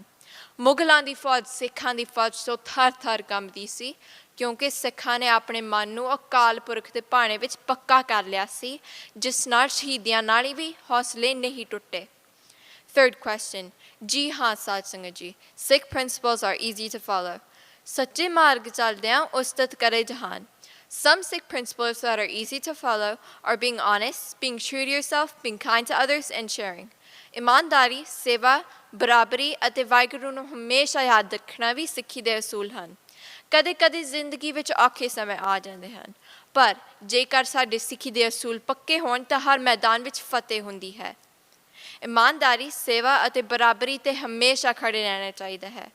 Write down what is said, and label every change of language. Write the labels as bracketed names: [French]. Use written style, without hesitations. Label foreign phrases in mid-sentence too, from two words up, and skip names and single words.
[Punjabi] ਮੁਗਲਾਂ ਦੀ ਫੌਜ ਸਿੱਖਾਂ ਦੀ ਫੌਜ ਤੋਂ ਥਰ-ਥਰ ਕੰਬਦੀ ਸੀ, ਕਿਉਂਕਿ ਸਿੱਖਾਂ ਨੇ ਆਪਣੇ ਮਨ ਨੂੰ ਅਕਾਲ ਪੁਰਖ ਦੇ ਭਾਣੇ ਵਿੱਚ ਪੱਕਾ ਕਰ ਲਿਆ ਸੀ, ਜਿਸ ਨਾਲ ਸ਼ਹੀਦੀਆਂ ਨਾਲ ਵੀ ਹੌਸਲੇ ਨਹੀਂ ਟੁੱਟੇ। [English] Third question, [Punjabi] ਜੀ ਹਾਂ ਸਾਧ ਸੰਗਤ ਜੀ, [English] Sikh principles are easy to follow. [Punjabi] ਸੱਚੇ ਮਾਰਗ ਚੱਲਦਿਆਂ ਉਸਤਤ ਕਰੇ ਜਹਾਨ। [English] Some Sikh principles that are easy to follow are being honest, being true to yourself, being kind to others, and sharing. [Punjabi] ਇਮਾਨਦਾਰੀ, ਸੇਵਾ, ਬਰਾਬਰੀ ਅਤੇ ਵਾਹਿਗੁਰੂ ਨੂੰ ਹਮੇਸ਼ਾ ਯਾਦ ਰੱਖਣਾ ਵੀ ਸਿੱਖੀ ਦੇ ਅਸੂਲ ਹਨ। ਕਦੇ-ਕਦੇ ਜ਼ਿੰਦਗੀ ਵਿੱਚ ਔਖੇ ਸਮੇਂ ਆ ਜਾਂਦੇ ਹਨ, ਪਰ ਜੇਕਰ ਸਾਡੇ ਸਿੱਖੀ ਦੇ ਅਸੂਲ ਪੱਕੇ ਹੋਣ ਤਾਂ ਹਰ ਮੈਦਾਨ ਵਿੱਚ ਫਤਿਹ ਹੁੰਦੀ ਹੈ। ਇਮਾਨਦਾਰੀ, ਸੇਵਾ ਅਤੇ ਬਰਾਬਰੀ 'ਤੇ ਹਮੇਸ਼ਾ ਖੜੇ ਰਹਿਣਾ ਚਾਹੀਦਾ ਹੈ।